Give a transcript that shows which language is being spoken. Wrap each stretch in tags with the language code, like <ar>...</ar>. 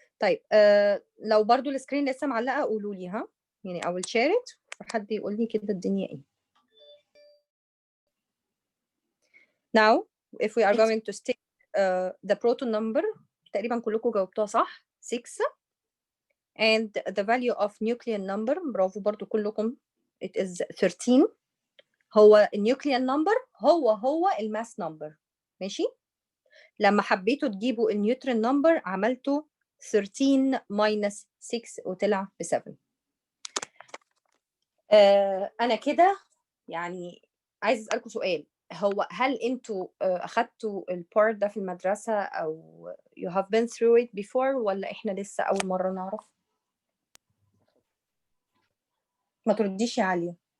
<ar>طيب لو برضو السكرين لسه معلقه قولوا لي ها، يعني</ar> <en>I will share it</en> <ar>وحد يقول لي كده الدنيا ايه.</ar> <en>Now if we are going to stick the proton number</en> <ar>تقريبا كلكم جاوبتوها صح</ar> <en>6 and the value of nucleon number</en> <ar>برافو برضو كلكم</ar> <en>it is 13.</en> <ar>هو النيوكليان نمبر هو الماس نمبر ماشي. لما حبيتوا تجيبوا النيوترون نمبر عملتوا 13 minus 6 وطلع ب 7. انا كده يعني عايز اسالكم سؤال، هو هل انتوا اخدتوا البارت ده في المدرسه او</ar> <en>you have been through it before</en> <ar>ولا احنا لسه اول مره نعرف؟ ما ترديش يا عاليه.</ar>